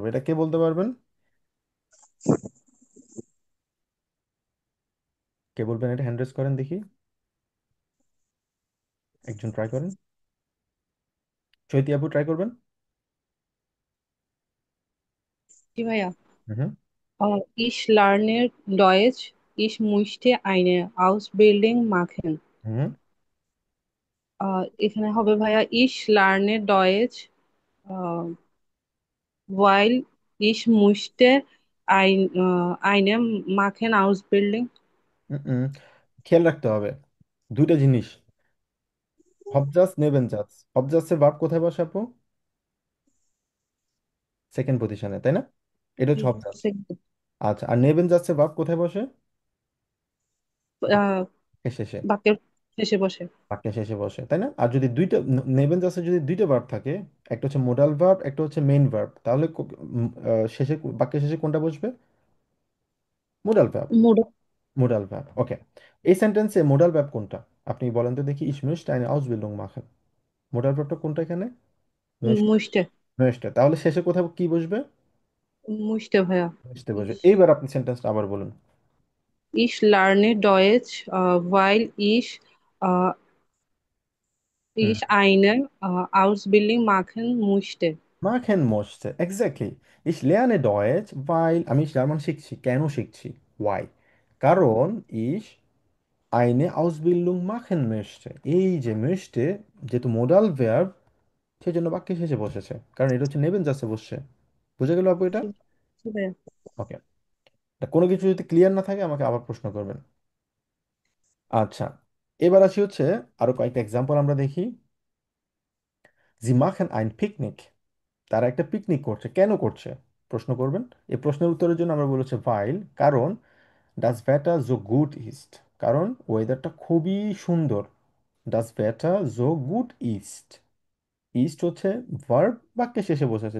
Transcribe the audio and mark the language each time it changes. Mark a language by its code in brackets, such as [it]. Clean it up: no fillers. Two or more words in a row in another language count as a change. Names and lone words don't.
[bn] এটা কে বলতে পারবেন? কে বলবেন? এটা [en] hand raise [bn] করেন দেখি, একজন ট্রাই করেন। চৈতি আপু ট্রাই করবেন। জি ভাইয়া। হুম। [de] Ich lerne Deutsch. Ich möchte eine Ausbildung machen. [bn] হুম। এখানে হবে ভাইয়া [de] ich lerne Deutsch, uh, weil ich möchte eine machen Ausbildung. [bn] হুম। হুম। খেয়াল রাখতে হবে দুইটা জিনিস। [de] Hauptsatz Nebensatz, [bn] হবজাসের ভার্ব কোথায় বসে আপু? [en] second position, [bn] তাই না? এটা হচ্ছে হবজাস। আচ্ছা, আর নেবেনজাসের ভার্ব কোথায় বসে? আহ, বাক্যের শেষে। বাক্যের শেষে বসে। বাক্যের শেষে বসে, তাই না? আর যদি দুইটা নেবেনজাসে যদি দুইটা ভার্ব থাকে, একটা হচ্ছে [en] modal verb, [bn] একটা হচ্ছে [en] main verb, [bn] তাহলে শেষে বাক্যের শেষে কোনটা বসবে? [en] modal verb. [bn] মুড [en] modal verb, [bn] ওকে। এই সেন্টেন্সে [en] modal verb [bn] কোনটা? আপনি বলেন তো দেখি। [de] Ich möchte eine Ausbildung machen, [en] modal verb [bn] কোনটা এখানে? möchte। মুছতে möchte, তাহলে শেষে কোথাও কি বসবে? মুছতে ভাইয়া। বুঝতে বসবে। Ich, এইবার আপনি সেন্টেন্সটা আবার বলুন। [de] ich lerne Deutsch, weil [bn] হুম। [de] ich eine Ausbildung machen möchte. machen möchte, এক্স্যাক্টলি। ich lerne Deutsch weil, [bn] আমি জার্মান শিখছি। কেন শিখছি? why, কারণ [de] ich eine Ausbildung machen möchte। [bn] এই যে möchte, যেহেতু [en] modal verb, [bn] সেই জন্য বাক্যের শেষে বসেছে, কারণ এটা হচ্ছে নেবেন যাচ্ছে বসছে। বুঝে গেল আপু এটা? জি জি ভাইয়া। ওকে। কোনো কিছু যদি ক্লিয়ার না থাকে আমাকে আবার প্রশ্ন করবেন। আচ্ছা, এবার আসি হচ্ছে আরো কয়েকটা এক্সাম্পল আমরা দেখি। [de] জি machen ein Picknick, [bn] তারা একটা পিকনিক করছে। কেন করছে? প্রশ্ন করবেন। এই প্রশ্নের উত্তরের জন্য আমরা বলেছি ভাইল, কারণ [de] das Wetter so gut ist, [bn] কারণ ওয়েদারটা খুবই সুন্দর। [de] das Wetter so gut ist, [bn] ইস্ট হচ্ছে ভার্ব, বাক্যের শেষে বসেছে।